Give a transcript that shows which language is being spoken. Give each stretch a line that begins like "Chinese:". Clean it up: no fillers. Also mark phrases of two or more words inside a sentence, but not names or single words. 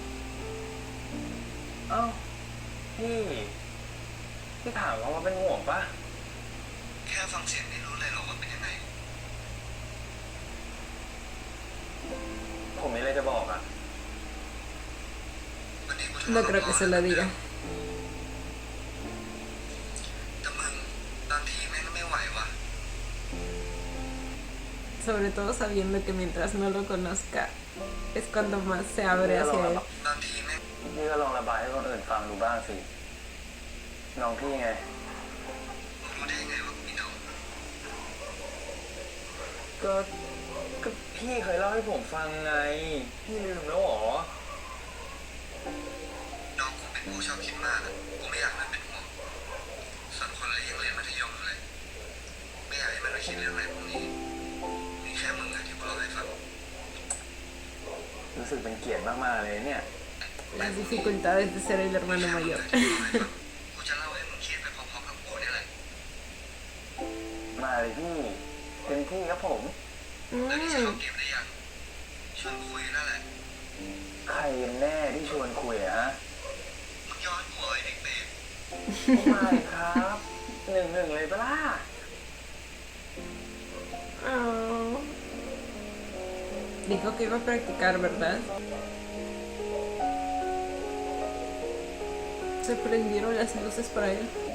Thai: เอ้าพี่ถามว่าเป็นห่วงปะ แค่ฟังเสียงนี่รู้เลยเหรอว่าเป็นยังไง ผมมีอะไรจะบอกอะ วันนี้กู
Spanish: No creo que se lo diga.
Thai: แต่มึงบางทีแม่งก็ไม่ไหวว่ะ
Spanish: Sobre todo sabiendo que mientras no lo conozca es cuando más se abre hacia él.
Thai: บางทีแม่ง พี่ก็ลองระบายให้คนอื่นฟังดูบ้างสิ น้องพี่ไง รู้ได้ไงว่ากูมีน้อง ก็พี่เคยเล่าให้ผมฟังไง พี่ลืมแล้วเหรอ น้องกูเป็นผู้ชอบคิดมากอะกูไม่อยากให้มันเป็นห่วงส่วนคนเล็กยังเรียนมัธยมอยู่เลย ไม่อยากให้มันไปคิดเรื่องอะไรพวกนี้มีแค่มึงอะที่กูเล่าให้ฟัง รู้สึกเป็นเกียรติมากๆเลยเนี่ย
Spanish: Las dificultades de ser el hermano mayor.
Thai: กูจะเล่าให้มึงเครียดไปพร้อมๆกับกูนี่แหละ มาเลยพี่เต็มที่ครับผม แล้วนี่จะเข้าเกมได้ยังชวนคุยนั่นแหละ ใครกันแน่ที่ชวนคุยอะ มึงย้อนหัวไอ้เด็กเบส ไม่ครับหนึ่งเลยปะล่ะ
Spanish: Oh. Dijo que iba a practicar, ¿verdad? Se prendieron las luces para él.